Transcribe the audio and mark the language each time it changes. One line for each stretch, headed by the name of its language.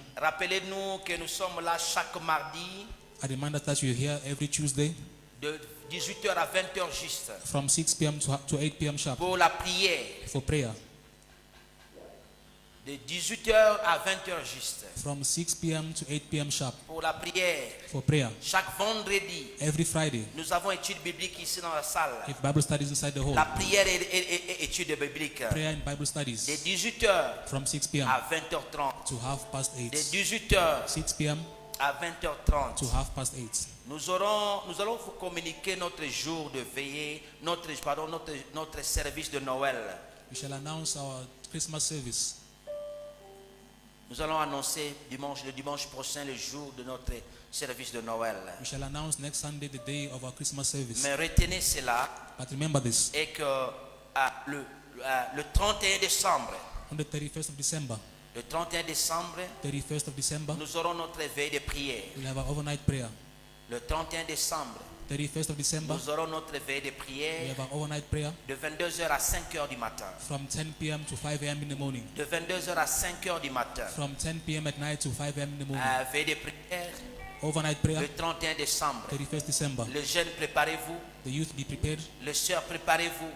French: Rappelez-nous que nous sommes là chaque mardi
English: I remind us that you're here every Tuesday
French: de 18h à 20h juste
English: from 6 p.m. to 8 p.m. sharp
French: pour la prière.
English: for prayer.
French: De 18h à 20h juste
English: From 6 p.m. to 8 p.m. sharp
French: pour la prière.
English: for prayer.
French: Chaque vendredi,
English: Every Friday,
French: nous avons étude biblique ici dans la salle.
English: if Bible studies inside the hall,
French: La prière est étude biblique.
English: prayer and Bible
French: De
English: studies
French: 18h
English: from 6 p.m.
French: à 20h30.
English: to half past
French: De
English: 8.
French: 18h
English: 6 p.m.
French: à 20h30.
English: to half past 8.
French: Nous allons vous communiquer notre jour de veillée, notre service de Noël.
English: We shall announce our Christmas service.
French: Nous allons annoncer le dimanche prochain, le jour de notre service de Noël.
English: We shall announce next Sunday the day of our Christmas service.
French: Mais retenez cela,
English: But remember this,
French: et que le 31 décembre,
English: on the 31st of December,
French: le 31 décembre,
English: 31st of December,
French: nous aurons notre veille de prière.
English: we'll have our overnight prayer.
French: Le 31 décembre,
English: 31st of December,
French: nous aurons notre veille de
English: we
French: prière
English: have our overnight prayer
French: de 22h à 5h du matin.
English: from 10 p.m. to 5 a.m. in the morning.
French: De 22h à 5h du matin.
English: From 10 p.m. at night to 5 a.m. in the morning.
French: Veille de prière,
English: Overnight prayer,
French: le 31 décembre.
English: 31st December.
French: Les jeunes, préparez-vous.
English: The youth, be prepared.
French: Les sœurs, préparez-vous.